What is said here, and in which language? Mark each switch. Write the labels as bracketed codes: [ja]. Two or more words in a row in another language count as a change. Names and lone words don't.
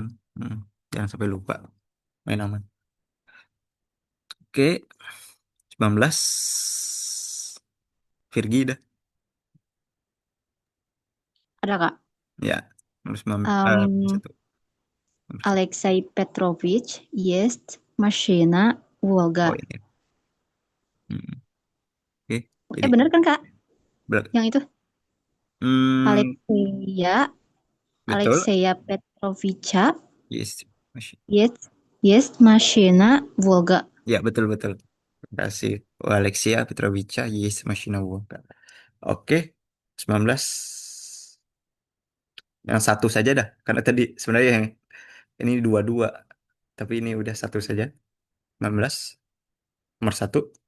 [id] Jangan sampai lupa. Main aman. Oke, 19. Virgi dah. Ada Kak. Ya, nomor 19. Um, Satu. Nomor satu. [ru] Alexei Petrovich есть машина Волга. [id] Oh ini. Oke, jadi Bener kan Kak? ber- Yang itu hmm, Alexeya betul. Alexeya Petrovicha Yes. Masih. [ru] есть машина Волга. [id] Ya, betul betul. Terima kasih. Alexia Petrovica, yes, Mashinova. Oke, 19. Yang satu saja dah. Karena tadi sebenarnya yang ini dua-dua. Tapi ini udah satu saja. 19. Nomor satu.